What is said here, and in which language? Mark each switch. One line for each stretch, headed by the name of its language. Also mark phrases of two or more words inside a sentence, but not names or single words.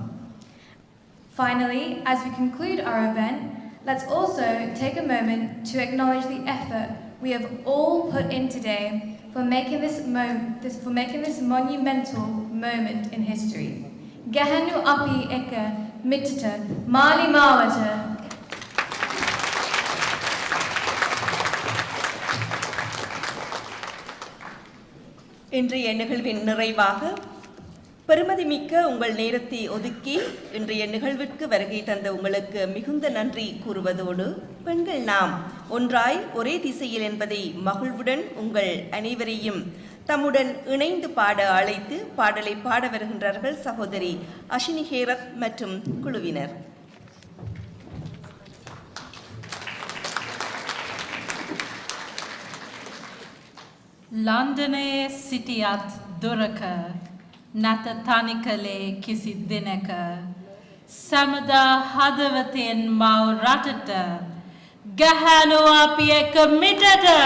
English: Finally, as we conclude our event, let's also take a moment to acknowledge the effort we have all put in today for making this monumental moment in history. Gehenu Api Eka Mitita Mali Mawata.
Tamil: இன்றைய நிகழ்வின் நிறைவாக பெருமதிமிக்க உங்கள் நேரத்தை ஒதுக்கி இன்றைய நிகழ்விற்கு வருகை தந்த உங்களுக்கு மிகுந்த நன்றி கூறுவதோடு, பெண்கள் நாம் ஒன்றாய் ஒரே திசையில் என்பதை மகிழ்வுடன் உங்கள் அனைவரையும் தம்முடன் இணைந்து பாட அழைத்து பாடலை பாட வருகின்றார்கள் சகோதரி அஷினி ஹேரத் மற்றும் குழுவினர்.
Sinhala: ලන්ඩනයේ සිටියත් දුරක නැත තනිකලේ කිසි දිනක සැමදා හදවතෙන් මව් රටට ගැහැණු අපි එක මිටට